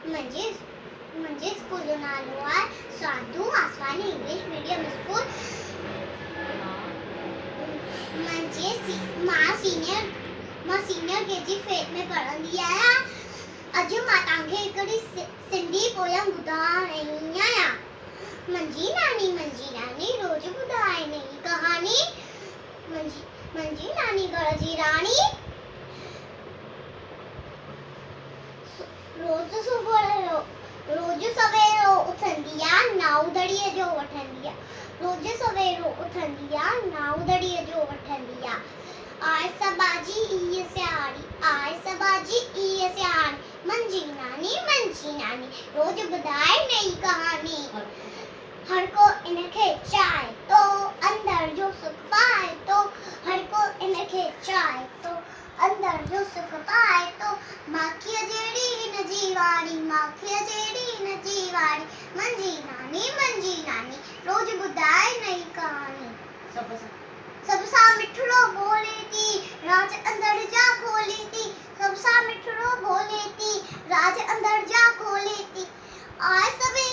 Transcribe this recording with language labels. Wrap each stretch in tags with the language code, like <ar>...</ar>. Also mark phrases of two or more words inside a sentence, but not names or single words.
<sd>म्हणजे स्कूल जो नालो आहे साधू आसवानी इंग्लिश मीडियम स्कूल। मां</sd> <en>senior KG</en> <sd>फेथ में पढ़ंदी आहियां। अॼु मां तव्हांखे हिकिड़ी सिंधी पोयम ॿुधाइणी आहियां। मंजी नानी रोज ॿुधाए नई कहानी। मंजी नानी घर जी राणी रोज सवेरो उथंदी आहे, नाऊ दड़ीअ जो वठंदी आहे। रोज सवेरो उथंदी आहे, नाऊ दड़ीअ जो वठंदी आहे। आए सबाजी इह सियाणी मंजी नानी रोज ॿुधाए नई कहानी। हर को इनखे चाहे तो अंदर जो सुख पाए तो, हर को इनखे चाहे तो अंदर जो सुख पाए तो। माखीअ जहिड़ी हिन जी वाणी मंजी नानी रोज ॿुधाए नई कहानी। सब सां मिठड़ो बोले थी, राज अंदर जा खोले थी। सब सां मिठड़ो बोले थी, राज अंदर जा खोले थी। आए</sd>